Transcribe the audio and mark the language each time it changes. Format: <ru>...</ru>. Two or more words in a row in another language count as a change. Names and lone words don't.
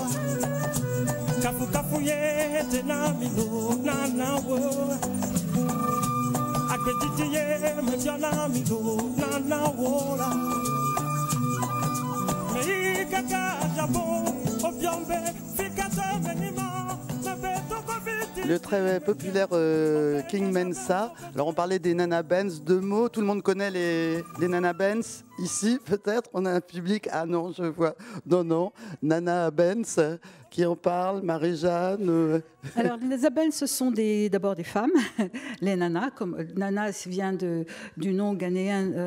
<ee>Kafu kafu ye denamino nana we. Agbedidi ye me bianamino nana wola.</ee> <fr>Le très populaire King Mensa. Alors on parlait des Nana Benz, deux mots. Tout le monde connaît les Nana Benz. Ici, peut-être, on a un public. Ah non, je vois. Non. Nana Benz, qui en parle, Marie-Jeanne. Alors, les Nana Benz, ce sont d'abord des femmes. Les nanas, comme Nana vient du nom ghanéen.</fr>